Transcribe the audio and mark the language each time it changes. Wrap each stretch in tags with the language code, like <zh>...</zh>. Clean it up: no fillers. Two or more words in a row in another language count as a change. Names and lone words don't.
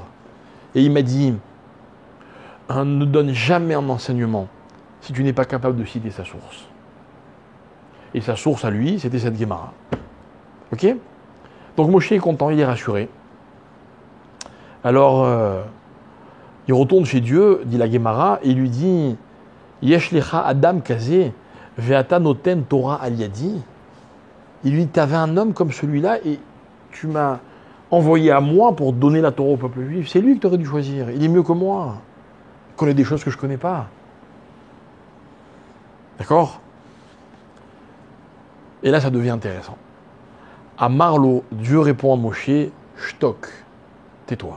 <fr>Et il m'a dit, ne donne jamais un enseignement si tu n'es pas capable de citer sa source. Et sa source à lui, c'était cette Gemara. Ok? Donc Moshe est content, il est rassuré. Alors, il retourne chez Dieu, dit la Gemara, et il lui dit,</fr> <he>יש לך אדם כזה, ואתה נותן תורה על ידי.</he> <fr>Il lui dit, tu avais un homme comme celui-là et tu m'as envoyé à moi pour donner la Torah au peuple juif. C'est lui que tu aurais dû choisir. Il est mieux que moi. Il connaît des choses que je ne connais pas. D'accord? Et là, ça devient intéressant. À Marlo, Dieu répond à Moshe, Shtok, tais-toi.</fr>